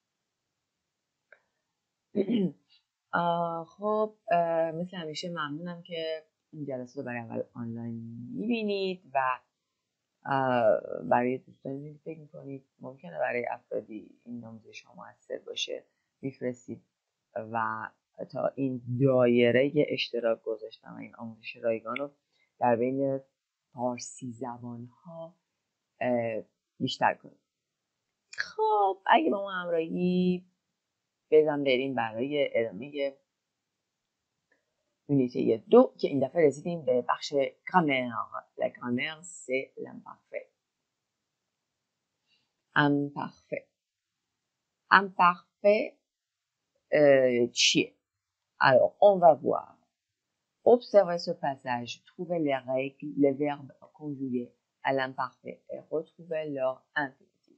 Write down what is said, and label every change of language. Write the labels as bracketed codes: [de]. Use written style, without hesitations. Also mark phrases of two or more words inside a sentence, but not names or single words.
[fa] خب مثل همیشه ممنونم که این جلسه رو برای اول آنلاین میبینید و برای دوستانی فکر میکنید ممکنه برای افرادی این آموزش ها موثر باشه میفرستید و تا این دایره اشتراک گذاشتن و این آموزش رایگان رو در بین فارسی زبان ها بیشتر کنید. خب اگه با ما همراهی بزن بریم برای ادامه یونیته 2 که این دفعه رسیدیم به بخش گرامر. [fr] La grammaire c'est l'imparfait. [fa] Imparfait چیه؟ [fr] Alors on va voir. Observez ce passage, trouvez les règles, les verbes conjugués à l'imparfait et retrouvez leur infinitif.